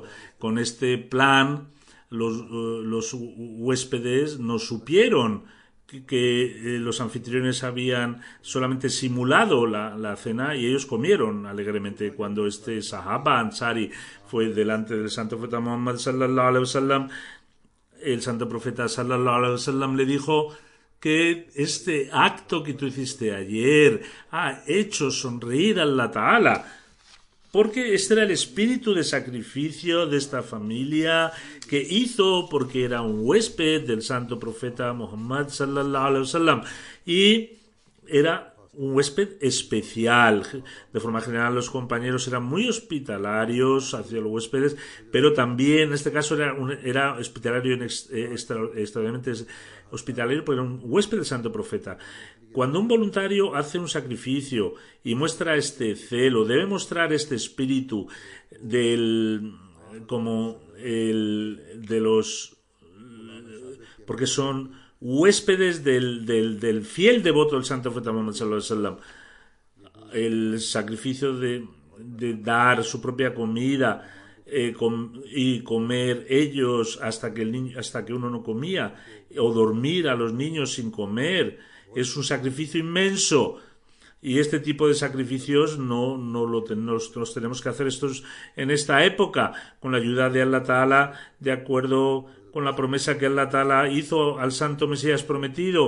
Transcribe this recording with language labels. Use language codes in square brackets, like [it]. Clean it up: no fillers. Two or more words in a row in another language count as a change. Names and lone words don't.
[es] Con este plan, los huéspedes no supieron que los anfitriones habían solamente simulado la cena y ellos comieron alegremente. Cuando este [ar] صحابة أنصاري [es] fue delante del Santo Profeta Muhammad [ar] صلى الله عليه وسلم, [es] el Santo Profeta [ar] صلى الله عليه وسلم [es] le dijo que este acto que tú hiciste ayer ha hecho sonreír a [ar] الله تعالى, [es] porque este era el espíritu de sacrificio de esta familia que hizo porque era un huésped del Santo Profeta Muhammad [ar] صلى الله عليه وسلم [es] y era un huésped especial. De forma general los compañeros eran muy hospitalarios hacia los huéspedes, pero también en este caso era hospitalario extraordinariamente hospitalario porque era un huésped del Santo Profeta. Cuando un voluntario hace un sacrificio y muestra este celo, debe mostrar este espíritu de los, porque son huéspedes del fiel devoto del Santo Profeta Muhammad [ar] صلى الله عليه وسلم. [es] El sacrificio de dar su propia comida y comer ellos hasta que uno no comía, o dormir a los niños sin comer, es un sacrificio inmenso. Y este tipo de sacrificios los tenemos que hacer estos en esta época, con la ayuda de [ar] الله تعالى, [es] de acuerdo con la promesa que [ar] الله تعالى [es] hizo al Santo Mesías prometido.